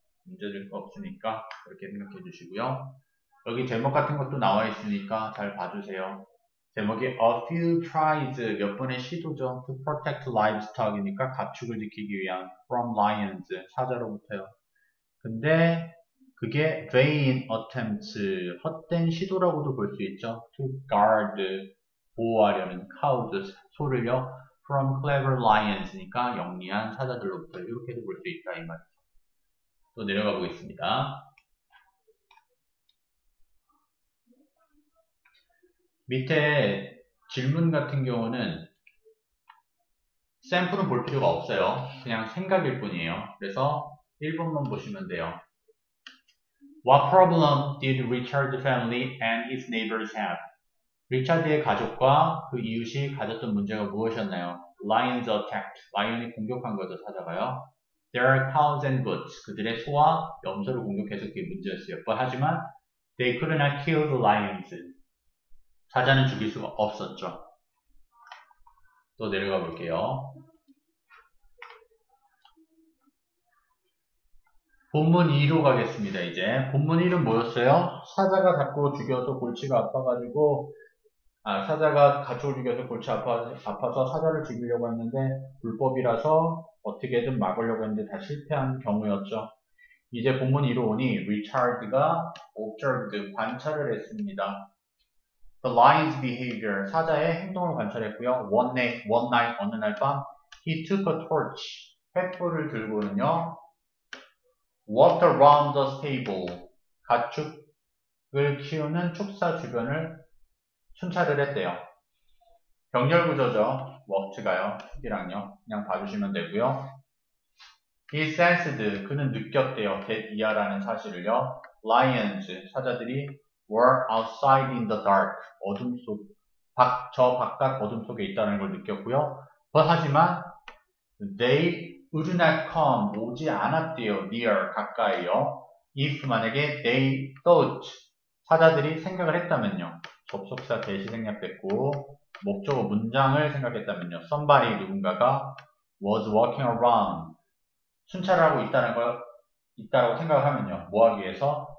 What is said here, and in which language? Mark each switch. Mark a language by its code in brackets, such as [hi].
[ko] 문제될 거 없으니까 그렇게 생각해 주시고요. 여기 제목 같은 것도 나와 있으니까 잘 봐주세요. 제목이 [en] A few tries, [ko] 몇 번의 시도죠. [en] To protect livestock [ko] 이니까 가축을 지키기 위한 [en] from lions, [ko] 사자로부터요. 근데 그게 [en] vain attempts, [ko] 헛된 시도라고도 볼 수 있죠. [en] to guard, [ko] 보호하려는 [en] cows, [ko] 소를요. [en] from clever lions [ko] 니까 영리한 사자들로부터 이렇게도 볼 수 있다 이 말이죠. 또 내려가 보겠습니다. 밑에 질문 같은 경우는 샘플은 볼 필요가 없어요. 그냥 생각일 뿐이에요. 그래서 1번만 보시면 돼요. [en] What problem did Richard's family and his neighbors have? [ko] 리차드의 가족과 그 이웃이 가졌던 문제가 무엇이었나요? [en] Lions attacked. [ko] 라이언이 공격한 거죠, 사자가요. [en] Their cows and goats. [ko] 그들의 소와 염소를 공격해서 그게 문제였어요. 하지만 [en] they could not kill the lions. [ko] 사자는 죽일 수가 없었죠. 또 내려가 볼게요. 본문 2로 가겠습니다. 이제 본문 1은 뭐였어요? 사자가 자꾸 죽여서 골치가 아파가지고 사자가 가축을 죽여서 골치 아파서 사자를 죽이려고 했는데 불법이라서 어떻게든 막으려고 했는데 다 실패한 경우였죠. 이제 본문 2로 오니 리차드가 observed, 관찰을 했습니다. [en] The lion's behavior, [ko] 사자의 행동을 관찰했고요. [en] One night, [ko] 어느 날 밤 [en] he took a torch, [ko] 횃불을 들고는요. [en] walked around the stable, [ko] 가축을 키우는 축사 주변을 순찰을 했대요. 병렬 구조죠. walked가요. 축이랑요. 그냥 봐주시면 되고요. [en] He sensed, [ko] 그는 느꼈대요. that 이하라는 사실을요. Lions, 사자들이 [en] were outside in the dark, [ko] 어둠 속, 저 바깥 어둠 속에 있다는 걸 느꼈고요. 하지만 [en] they would not come, [ko] 오지 않았대요. near, 가까이요. if 만약에 [en] they thought, [ko] 사자들이 생각을 했다면요. 접속사 대시 생략됐고 목적어 문장을 생각했다면요. somebody, 누군가가 [en] was walking around, [ko] 순찰을 하고 있다라고 생각을 하면요. 뭐 하기 위해서?